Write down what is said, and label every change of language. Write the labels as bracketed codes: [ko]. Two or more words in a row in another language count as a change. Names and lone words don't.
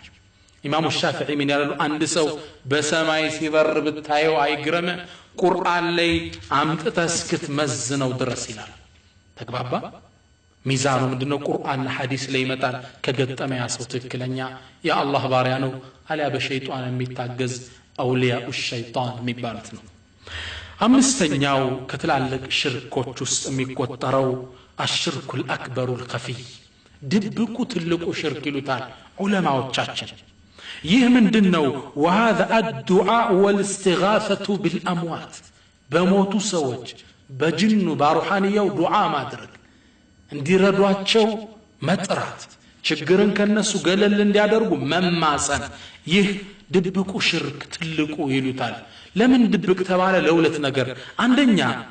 [am] ኢማሙ ሻፊዒ ምን ያላሉ አንድ ሰው በሰማይ ሲበር ብታየው አይግረም ቁርአን ላይ አምጥተህ እስክትመዝነው ድረስ ይላል ተግባባ ሚዛኑ ምንድነው ቁርአንና ሐዲስ ላይ ይመጣል ከገጠመ ያ ሰው ትክክለኛ የአላህ ባሪያ ነው አልያ በሸይጣን የሚታገዝ [ar] أولياء الشيطان [am] የሚባሉት ነው አምስተኛው ከትላልቅ ሽርኮች ውስጥ የሚቆጠረው [ar] الشرك الأكبر الخفي [am] ድብቁ ትልቁ ሽርክ ይሉታል ዑለማዎቻችን ይህ ምንድነው [ar] وهذا الدعاء والاستغاثة بالأموات [am] በሞቱ ሰዎች በጅኑ ባሩሃንየው ዱዓ ማድረግ እንዲረዷቸው መጥራት ችግርን ከነሱ ገለል እንዲያደርጉ መማፀን ይህ ድብቁ ሽርክ ትልቁ ይሉታል ለምን ድብቅ ተባለ ለሁለት ነገር አንደኛ